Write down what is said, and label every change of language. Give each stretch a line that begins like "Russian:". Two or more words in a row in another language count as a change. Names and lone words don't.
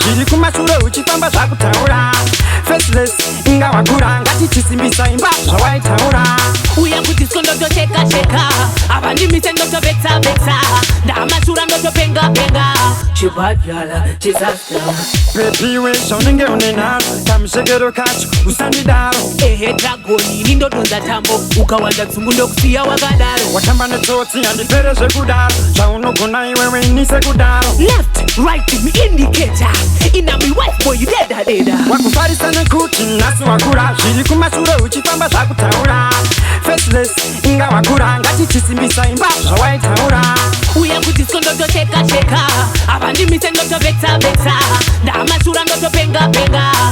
Shona: Zviri kumashure uchifamba zvakutaura. Faceless, inga wakura. Ngati chisimbisa imba zvawaitaura. Uya kuti siko ndotocheka, cheka. Apa ndimise ndotobetsa, betsa. Ndamashura ndotopenga, penga. Chibhadhara, chizaza. Baby, we zvaunenge une nharo. Kamushekero kacho, usandidaro. Ehe, dragoni, ini ndodonza tambo. Ukawanda dzungu ndokusiya wakadaro. Watamba netsotsi, handipere zvekudaro. Zvaunogona iwewe, inise kudaro.
English: Left, right, me indicator. Ina mi wife, boy, you dead, dead.
Shona: Wakufarisa nekuti nasi wakura. Zviri kumashure uchifamba zvakutaura. Faceless, inga wakura. Ngati chisimbisa imba zvawaitaura. Uya kuti siko ndotocheka, cheka. Apa ndimise ndotobetsa, betsa. Ndamashura ndotopenga, penga.